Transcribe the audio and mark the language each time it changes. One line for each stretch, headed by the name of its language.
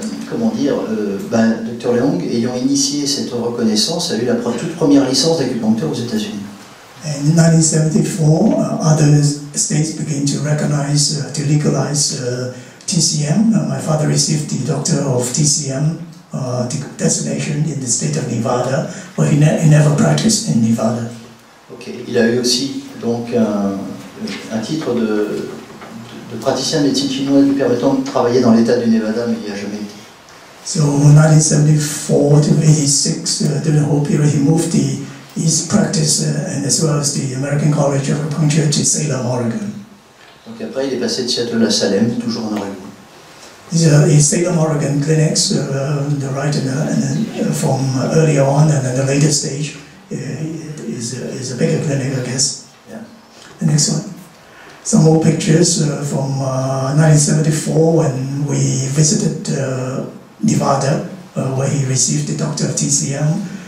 French: Comment dire, Dr Leong, ayant initié cette reconnaissance, a eu la toute première licence d'acupuncture aux États-Unis.
English: And in 1974, other states began to recognize, to legalize TCM. My father received the Doctor of TCM designation in the state of Nevada, but he never practiced in Nevada.
French: Ok, il a eu aussi donc un titre de praticien de médecine chinoise lui permettant de travailler dans l'État du Nevada, mais il n'y a jamais été.
English: So, 1974 to 86, during the whole period, he moved his practice and as well as the American College of Acupuncture to Salem, Oregon.
French: Donc après, il est passé de Seattle à Salem, toujours en Oregon.
English: These are the Salem, Oregon clinics, the right from earlier on, and then the later stage is a bigger clinic, I guess. Yeah. The next one. Some more pictures from 1974 when we visited Nevada, where he received the Doctor of TCM.